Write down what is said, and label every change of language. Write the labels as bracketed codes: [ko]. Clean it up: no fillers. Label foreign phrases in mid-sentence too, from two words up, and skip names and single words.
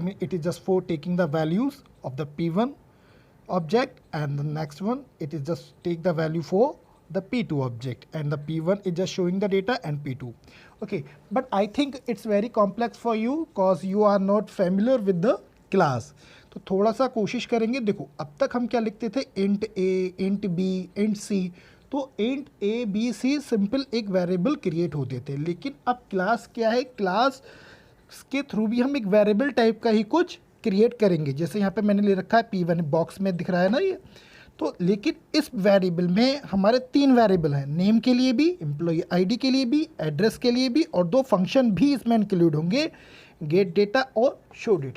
[en] It is just for taking the values of the P1 object, and the next one it is just take the value for the P2 object, and the P1 is just showing the data and P2. Okay, but I think it's very complex for you because you are not familiar with the class. [hi] तो थोड़ा सा कोशिश करेंगे. देखो अब तक हम क्या लिखते थे, [en] int a, int b, int c. [hi] तो int a, b, c सिंपल एक [en] variable create [hi] होते थे, लेकिन अब क्लास क्या है, क्लास के थ्रू भी हम एक [en] variable type [hi] का ही कुछ क्रिएट करेंगे. जैसे यहाँ पे मैंने ले रखा है P1 बॉक्स में दिख रहा है ना ये. तो लेकिन इस वेरिएबल में हमारे तीन वेरिएबल हैं, नेम के लिए भी, [en] employee ID [hi] के लिए भी, एड्रेस के लिए भी, और दो फंक्शन भी इसमें इंक्लूड होंगे, [en] get data [hi] और [en] show data.